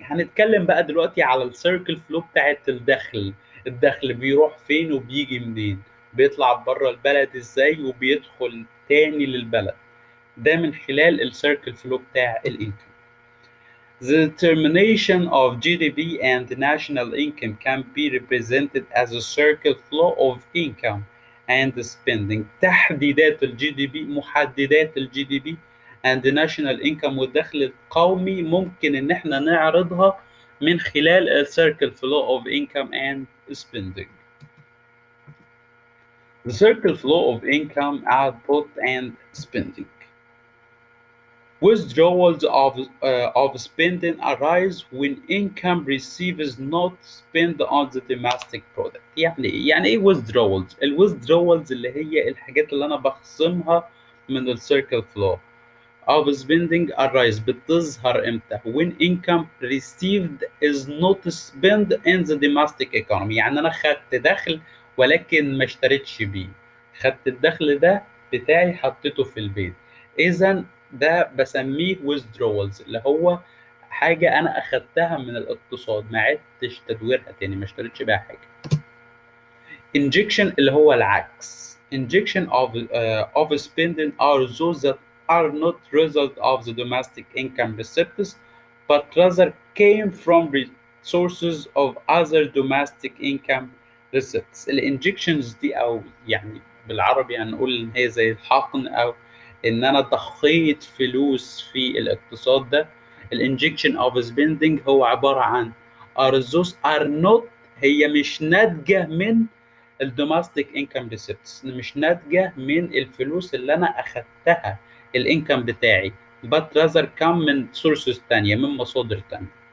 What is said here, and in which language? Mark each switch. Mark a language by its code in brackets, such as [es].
[ar] هنتكلم بقى دلوقتي على السيركل فلو بتاعت الدخل بيروح فين وبيجي منين، بيطلع بره البلد ازاي وبيدخل تاني للبلد، ده من خلال السيركل فلو بتاع الانكم. [en] The determination of GDP and national income can be represented as a circle flow of income and spending. [ar] تحديدات الجي دي بي، محددات الجي دي بي [en] and national income [ar] والدخل القومي ممكن ان احنا نعرضها من خلال [en] ال circle flow of income and spending. The circle flow of income, output, and spending. Withdrawals of spending arise when income received is not spent on the domestic product. [ar] يعني ايه؟ يعني ايه withdrawals؟ الwithdrawals اللي هي الحاجات اللي انا بخصمها من ال [en] circle flow of spending arise [ar] بتظهر امتى؟ [en] when income received is not spent in the domestic economy. [ar] يعني انا خدت دخل ولكن ما اشتريتش بيه. خدت الدخل ده بتاعي حطيته في البيت. اذا ده بسميه withdrawals، اللي هو حاجة أنا أخدتها من الاقتصاد ما عدتش تدويرها تاني، ما اشتريتش بيها حاجة. Injection اللي هو العكس. [en] Injection of spending are those that are not result of the domestic income receipts, but rather came from sources of other domestic income receipts. [ar] الانجكشنز دي أو يعني بالعربي هنقول إن هي زي الحقن، أو إن أنا ضخيت فلوس في الاقتصاد ده. الانجكشن [en] of spending [ar] هو عبارة عن [en] are not، [ar] هي مش ناتجة من الدوماستيك انكم ريسيبتس، مش ناتجه من الفلوس اللي انا اخدتها الانكم بتاعي، [en] but rather come [ar] من سورسز تانية، من مصادر تانية.